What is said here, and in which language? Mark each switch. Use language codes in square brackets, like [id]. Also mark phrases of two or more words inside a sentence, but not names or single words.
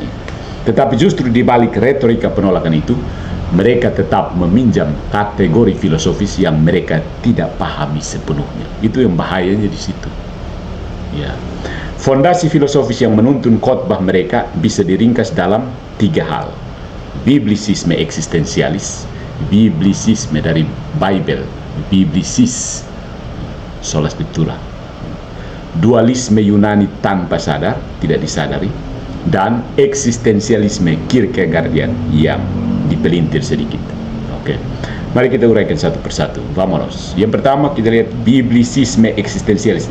[id] Tetapi justru di balik retorika penolakan itu, mereka tetap meminjam kategori filosofis yang mereka tidak pahami sepenuhnya. Itu yang bahayanya di situ. Ya. Fondasi filosofis yang menuntun khotbah mereka bisa diringkas dalam 3 hal. Biblisisme eksistensialis, biblisisme dari Bible, biblisis, [la] sola scriptura. [id] Dualisme Yunani tanpa sadar, tidak disadari, dan eksistensialisme Kierkegaardian yang dipelintir sedikit. Oke. Mari kita uraikan satu persatu. Vamonos. Yang pertama kita lihat biblisisme eksistensialis.